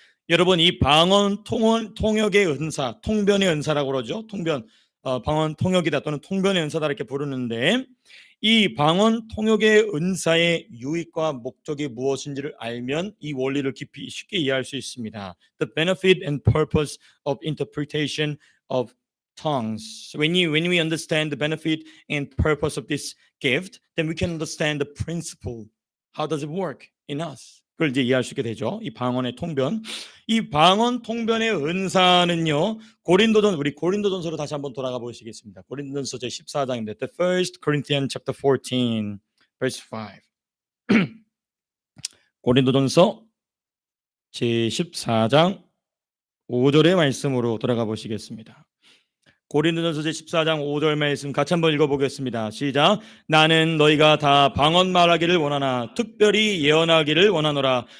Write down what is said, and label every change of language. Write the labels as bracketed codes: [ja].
[ko] 여러분 이 방언 통역의 은사, 통변의 은사라고 그러죠. 통변, 방언 통역이다 또는 통변의 은사다 이렇게 부르는데 이 방언 통역의 은사의 유익과 목적이 무엇인지를 알면 이 원리를 깊이 쉽게 이해할 수 있습니다. [en] The benefit and purpose of interpretation of tongues. When we understand the benefit and purpose of this gift, then we can understand the principle. How does it work in us? [ko] 그걸 이제 이해할 수 있게 되죠. 이 방언의 통변. 이 방언 통변의 은사는요. 우리 고린도전서로 다시 한번 돌아가 보시겠습니다. 고린도전서 제 14장인데 [en] The First Corinthians chapter 14 verse 5. [ko] 고린도전서 제 14장 5절의 말씀으로 돌아가 보시겠습니다. 고린도전서 제 14장 5절 말씀 같이 한번 읽어보겠습니다. 시작. 나는 너희가 다 방언 말하기를 원하나 특별히 예언하기를 원하노라.